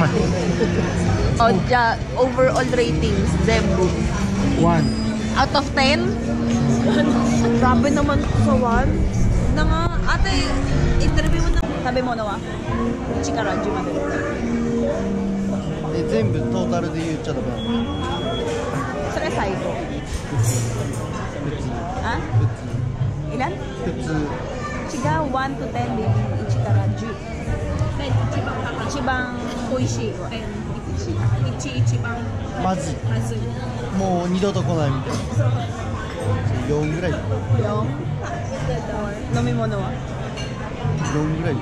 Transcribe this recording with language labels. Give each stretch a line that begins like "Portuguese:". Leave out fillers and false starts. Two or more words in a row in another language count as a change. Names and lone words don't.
English: O, overall ratings. Zembu. 1. Out of 10?
Filipino: Grabe naman sa 1. Na nga, ate, interview mo na. Sabi mo na wa? Chikaraji mo.
Japanese: 全部トータルで言っちゃダメなの。それ最後。あ？ilan? 普通。違う、
English: 1 to 10 baby.
Japanese: 1 から10。一番美味しい。一番まずい。まずい。もう二度と来ないみたいな。4ぐらい。 4? 飲み物は 4ぐらい。